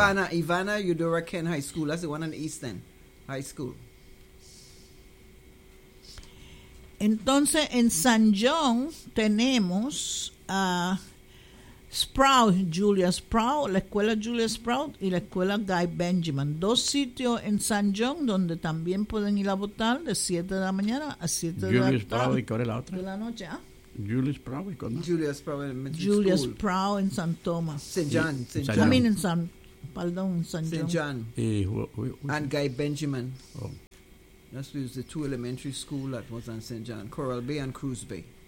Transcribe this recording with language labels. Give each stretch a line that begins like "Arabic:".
English: Ivana Eudora Ken High School, that's the one in East End High School.
Spanish: Entonces, en San John tenemos Sprout, Julia Sprout, la escuela Julia Sprout y la escuela Guy Benjamin. Dos sitios en San John donde también pueden ir a votar de 7 de la mañana a 7 de la noche. Julia Sprout, ¿y cuál es la otra? De la noche, ¿ah? Julia Sprout, ¿y cuál es? Julia Sprout en Mitchell Julia
English: School.
Spanish: Sprout en San Tomás.
English: St. John. St. John. I mean
Spanish: en San, perdón, en San John.
English: St. John. And Guy Benjamin. Oh. That's the two elementary school that was on St. John, Coral Bay and Cruz Bay.